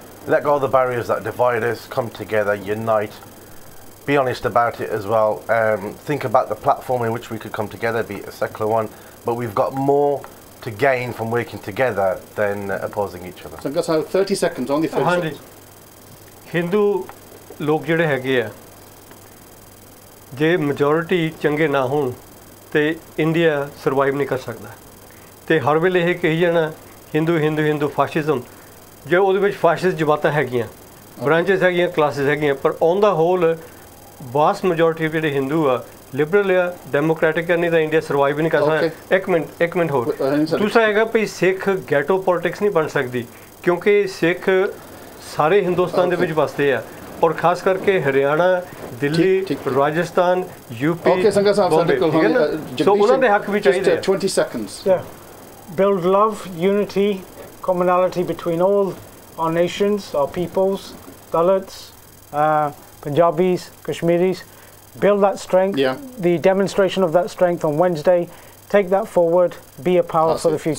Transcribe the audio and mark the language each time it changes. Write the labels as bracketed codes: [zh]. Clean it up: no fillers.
[en] Let go of the barriers that divide us, come together, unite, be honest about it as well. Think about the platform in which we could come together, be it a secular one, but we've got more to gain from working together than opposing each other. So guys, 30 seconds, only 30 seconds. [pa] Hindu ਲੋਕ ਜਿਹੜੇ ਹੈਗੇ ਆ ਜੇ majority ਚੰਗੇ ਨਾ ਹੋਣ ਤੇ India survive ਨਹੀਂ ਕਰ ਸਕਦਾ ਤੇ ਹਰ ਵੇਲੇ ਇਹ ਕਹੀ ਜਾਣਾ ਹਿੰਦੂ ਫਾਸ਼ਿਜ਼ਮ ਜੇ ਉਹਦੇ ਵਿੱਚ ਫਾਸ਼ਿਸਟ ਜਮਾਤਾਂ ਹੈਗੀਆਂ ਬ੍ਰਾਂਚਸ ਹੈਗੀਆਂ ਕਲਾਸਿਸ ਹੈਗੀਆਂ ਪਰ on ਦਾ hole vast majority ਜਿਹੜੇ ਹਿੰਦੂ ਆ ਲਿਬਰਲ ਆ ਡੈਮੋਕ੍ਰੈਟਿਕ ਨਹੀਂ ਤਾਂ ਇੰਡੀਆ ਸਰਵਾਈਵ ਨਹੀਂ ਕਰ ਸਕਦਾ ਇੱਕ ਮਿੰਟ ਹੋਰ ਦੂਸਰਾ ਹੈਗਾ ਵੀ ਸਿੱਖ ਗੈਟੋ ਪੋਲਿਟਿਕਸ ਨਹੀਂ ਬਣ ਸਕਦੀ ਕਿਉਂਕਿ ਸਿੱਖ ਸਾਰੇ ਹਿੰਦੁਸਤਾਨ ਦੇ ਵਿੱਚ ਵਸਦੇ ਆ ਔਰ ਖਾਸ ਕਰਕੇ ਹਰਿਆਣਾ ਦਿੱਲੀ ਰਾਜਸਥਾਨ ਯੂਪੀ ਸੋ ਉਹਨਾਂ ਦੇ ਹੱਕ ਵੀ ਚਾਹੀਦੇ [en] 20 seconds. Build love, unity, commonality between all our nations, our peoples, Dalits, Punjabis, Kashmiris. Build that strength. The demonstration of that strength on Wednesday. Take that forward. Be a power for the future.